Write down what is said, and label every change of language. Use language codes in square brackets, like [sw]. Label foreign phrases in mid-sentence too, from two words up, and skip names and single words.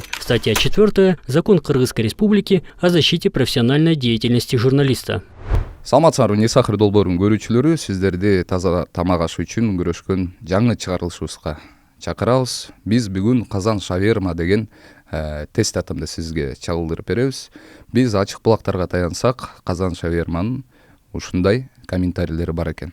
[ru] Статья 4. Закон Кыргызской Республики о защите профессиональной деятельности журналиста. [ky] Саламатсыздарбы, Не сахар долбоорунун көрүүчүлөрү, сиздерди таза тамак аш үчүн күрөшкөн жаңы чыгарылышыбызга чакырабыз. Биз бүгүн Казан шаверма деген тест атымды сизге чагылдырып беребиз. Биз ачык булактарга таянсак, Казан шаверманын ушундай комментарийлери бар экен.